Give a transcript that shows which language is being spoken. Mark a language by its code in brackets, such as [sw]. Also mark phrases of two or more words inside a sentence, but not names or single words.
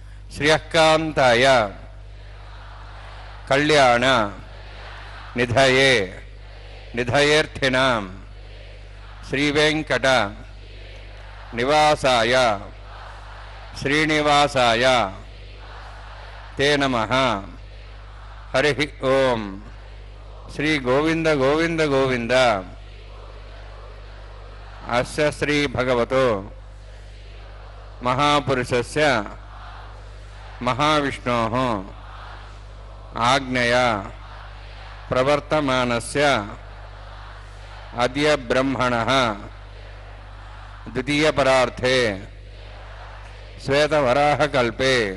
[sa] శ్రీయకాంతాయ కళ్యాణ నిధయే నిధయేర్థినాం శ్రీవేంకట నివాసాయ శ్రీనివాసాయ తే నమః. హరి ఓం. శ్రీ గోవింద గోవింద గోవింద. అస్య శ్రీ భగవతో महापुरुषस्य महाविष्णोः आज्ञया प्रवर्तमानस्य अद्य ब्रह्मणः द्वितीयपरार्थे श्वेतवराहकल्पे